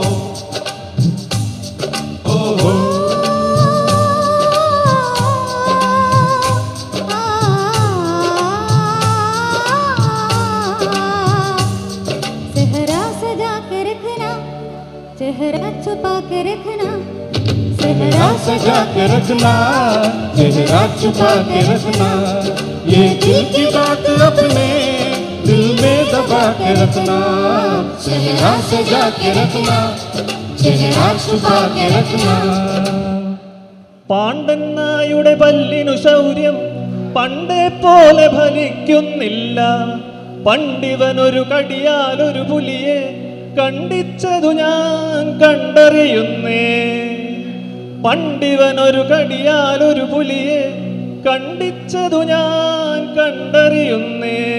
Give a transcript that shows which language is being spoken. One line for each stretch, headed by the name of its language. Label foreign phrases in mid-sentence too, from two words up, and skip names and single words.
Hindi: सेहरा सजा के रखना चेहरा छुपा के रखना सेहरा सजा के रखना चेहरा छुपा के रखना ये दिल की बात अपने दिल में दबा के रखना चेहरा सजा के रखना चेहरा छुपा के रखना
Malayalam: പാണ്ഡന്നായുടെ പല്ലിനു ശൗര്യം പണ്ടേ പോലെ ഫലിക്കുന്നില്ല പണ്ടിവനൊരു കടിയാലൊരു പുലിയെ കണ്ടിച്ചതു ഞാൻ കണ്ടറിയുന്നേ പണ്ടിവനൊരു കടിയാലൊരു പുലിയെ കണ്ടിച്ചതു ഞാൻ കണ്ടറിയുന്നേ